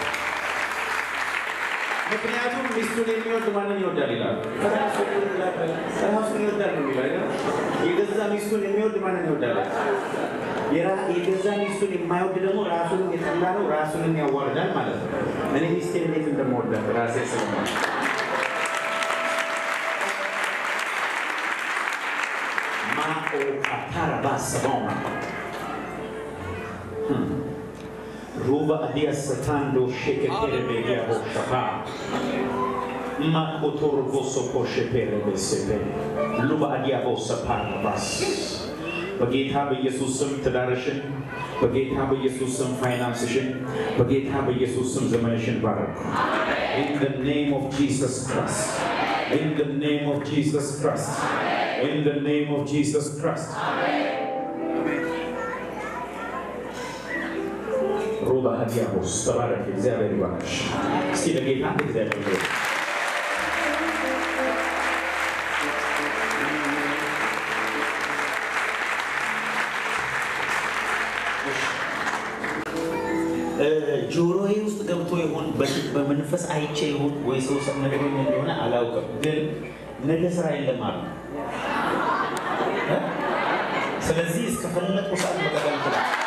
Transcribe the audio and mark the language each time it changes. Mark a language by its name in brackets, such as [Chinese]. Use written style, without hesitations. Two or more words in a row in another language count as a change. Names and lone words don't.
[Amharic] ምክንያቱም ሚስቱን የሚወድ ማንን ይወዳል ይላል ራሱን ይወዳል ነው ይላል የገዛ ሚስቱን የሚወድ ማንን ይወዳል የገዛ ሚስቱን የማይወድ ደግሞ ራሱን የጠላ ነው ራሱን ያዋርዳል ማለት ነው እኔ ሚስቴን እንዴት እንደምወዳት ራሴ ስለማውቅ Tarabasabona Ruba adia satando shekere begia boshaba Makotor voso poshe pere besebe Ruba adia bosa parabas በጌታ በኢየሱስ ስም ትዳርሽን በጌታ በኢየሱስ ስም ፋይናንስሽን በጌታ በኢየሱስ ስም ዘመንሽን ባረክ [English] In the name of Jesus Christ In the name of Jesus Christ In the name of Jesus Christ. Roba hadiamos, tabarak, [Amharic] እግዚአብሔር ይባርክሽ። እስኪ ለጌታ እግዚአብሔር ይባርክ። ጆሮዬ ውስጥ ገብቶ ይሆን በመንፈስ አይቼ ይሆን ወይ ሰው ሰምነኝ እንደሆነ አላውቅም ግን ነገ ስራ የለም ማለት ስለዚህ እስከፈለቁ ሰዓት መቀበል ይችላል